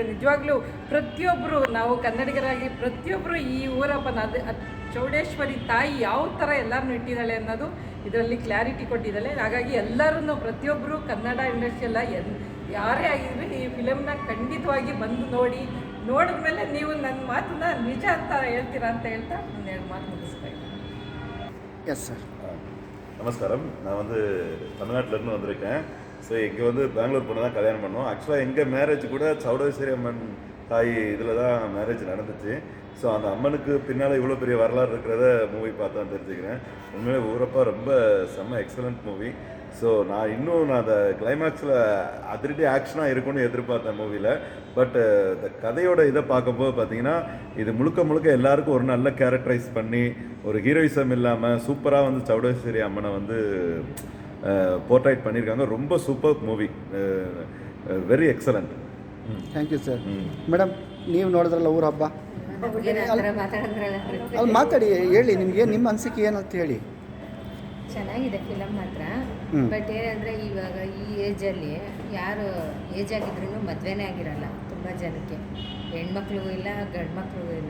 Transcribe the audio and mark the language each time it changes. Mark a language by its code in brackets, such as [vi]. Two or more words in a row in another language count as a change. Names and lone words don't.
[kn] ನಿಜವಾಗ್ಲೂ ಪ್ರತಿಯೊಬ್ಬರು, ನಾವು ಕನ್ನಡಿಗರಾಗಿ ಪ್ರತಿಯೊಬ್ಬರು ಈ ಊರಪ್ಪನ ಚೌಡೇಶ್ವರಿ ತಾಯಿ ಯಾವ ಥರ ಎಲ್ಲರನ್ನೂ ಇಟ್ಟಿದ್ದಾಳೆ ಅನ್ನೋದು ಇದರಲ್ಲಿ ಕ್ಲಾರಿಟಿ ಕೊಟ್ಟಿದ್ದಾಳೆ. ಹಾಗಾಗಿ ಎಲ್ಲರೂ ಪ್ರತಿಯೊಬ್ಬರು ಕನ್ನಡ ಇಂಡಸ್ಟ್ರಿ ಎಲ್ಲ ಯಾರೇ ಆಗಿದ್ರು ಈ ಫಿಲಮ್ನ ಖಂಡಿತವಾಗಿ ಬಂದು ನೋಡಿದ್ಮೇಲೆ ನೀವು ನನ್ನ ಮಾತನ್ನ ನಿಜ ಅಂತ ಹೇಳ್ತೀರಾ ಅಂತ ಹೇಳ್ತಾ ಒಂದೆರಡು ಮಾತು ಮುಗಿಸ್ತಾ ಇದ್ದೀನಿ. [en] Yes sir. [ta] நமஸ்காரம். நான் தமிழ்நாட்டிலேருந்து வந்திருக்கேன். ஸோ இங்கே பெங்களூர் பொண்ணு தான் கல்யாணம் பண்ணோம். ஆக்சுவலாக எங்கள் மேரேஜ் கூட சௌடேஸ்வரி அம்மன் தாய் இதில் தான் மேரேஜ் நடந்துச்சு. ஸோ அந்த அம்மனுக்கு பின்னால் இவ்வளோ பெரிய வரலாறு இருக்கிறத மூவி பார்த்து தான் தெரிஞ்சுக்கிறேன். உண்மையிலே ஊரப்பா ரொம்ப செம்ம [en] excellent movie. [ta] ஸோ நான் அந்த கிளைமேக்ஸில் அதிரடி ஆக்ஷனாக இருக்கும்னு எதிர்பார்த்தேன் மூவியில். பட் இந்த கதையோட இதை பார்க்கும்போது பார்த்தீங்கன்னா இது முழுக்க எல்லாருக்கும் ஒரு நல்ல கேரக்டரைஸ் பண்ணி ஒரு ஹீரோயிசம் இல்லாமல் சூப்பராக சௌடேஸ்வரி அம்மனை போர்ட்ரைட் பண்ணியிருக்காங்க. ரொம்ப [en] super movie, very excellent. Thank you sir. [kn] ಮೇಡಮ್, ನೀವು ನೋಡಿದ್ರಲ್ಲ ಊರ ಹಬ್ಬ, ಅಲ್ಲಿ ಮಾತಾಡಿ ಹೇಳಿ, ನಿಮಗೆ ನಿಮ್ಮ ಅನಿಸಿಕೆ ಏನಂತ ಹೇಳಿ. ಚೆನ್ನಾಗಿದೆ ಫಿಲಮ್ ಮಾತ್ರ. ಬಟ್ ಏನಂದರೆ ಇವಾಗ ಈ ಏಜಲ್ಲಿ ಯಾರು ಏಜ್ ಆಗಿದ್ರೂ ಮದುವೆನೇ ಆಗಿರಲ್ಲ ತುಂಬ ಜನಕ್ಕೆ, ಹೆಣ್ಮಕ್ಳಿಗೂ ಇಲ್ಲ ಗಂಡು ಮಕ್ಳಿಗೂ ಇಲ್ಲ.